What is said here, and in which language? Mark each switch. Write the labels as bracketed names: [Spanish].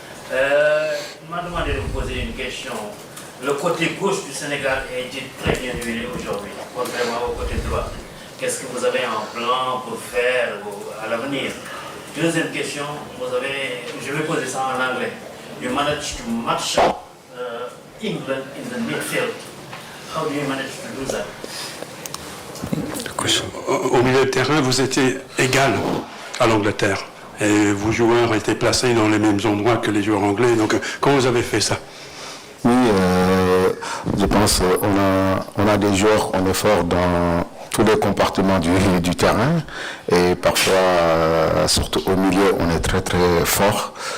[French] Il m'a demandé de vous poser une question. Le côté gauche du Sénégal a été très bien huilé aujourd'hui, contrairement au côté droit. Qu'est-ce que vous avez en plan pour faire à l'avenir? Deuxième question, je vais poser ça en anglais. [English] You managed to match England in the midfield. How do you manage to do that? [French] Au milieu de terrain, vous étiez égal à l'Angleterre. Et vos joueurs étaient placés dans les mêmes endroits que les joueurs anglais. Donc, comment vous avez fait ça? Oui, je pense qu'on a des joueurs, on est fort dans tous les compartiments du terrain et parfois, surtout au milieu, on est très très fort.